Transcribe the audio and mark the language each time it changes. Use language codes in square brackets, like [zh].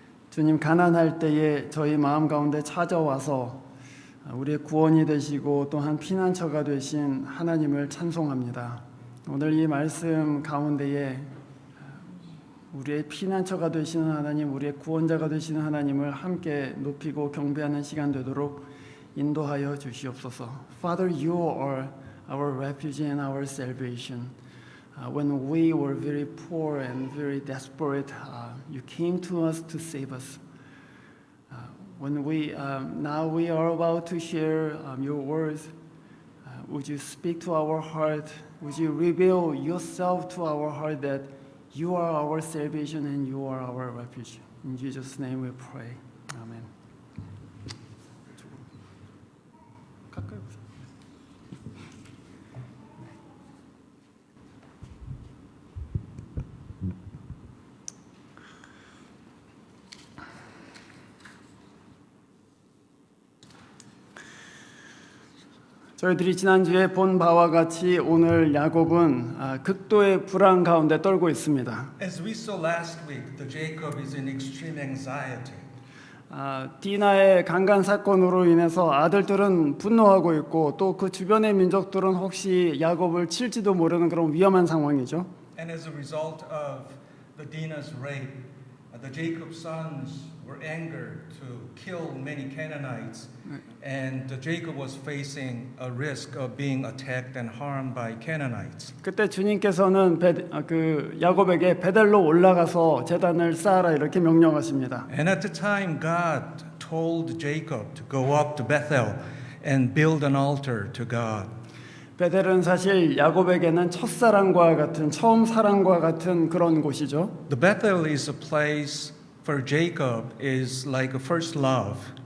[ko] 주님, 가난할 때에 저희 마음 가운데 찾아와서 우리의 구원이 되시고 또한 피난처가 되신 하나님을 찬송합니다. 오늘 이 말씀 가운데에 우리의 피난처가 되시는 하나님, 우리의 구원자가 되시는 하나님을 함께 높이고 경배하는 시간 되도록 인도하여 주시옵소서. [en] Father, you are our refuge and our salvation. When we were very poor and very desperate, you came to us to save us. When now we are about to share your words, would you speak to our heart? Would you reveal yourself to our heart that you are our salvation and you are our refuge? In Jesus' name we pray. Amen. [ko] 가까이 보세요. 저희들이 지난주에 본 바와 같이 오늘 야곱은 극도의 불안 가운데 떨고 있습니다. [en] As we saw last week, the Jacob is in extreme anxiety. [ko] 디나의 강간 사건으로 인해서 아들들은 분노하고 있고 또 그 주변의 민족들은 혹시 야곱을 칠지도 모르는 그런 위험한 상황이죠. [en] And as a result of the Dinah's rape, the Jacob's sons were angered to kill many Canaanites, and Jacob was facing a risk of being attacked and harmed by Canaanites. [ko] 그때 주님께서는 그 야곱에게 베델로 올라가서 제단을 쌓아라 이렇게 명령하십니다. [en] And at the time, God told Jacob to go up to Bethel and build an altar to God. [ko] 베델은 사실 야곱에게는 첫사랑과 같은 처음 사랑과 같은 그런 곳이죠. [en] The Bethel is a place for Jacob is like a first love.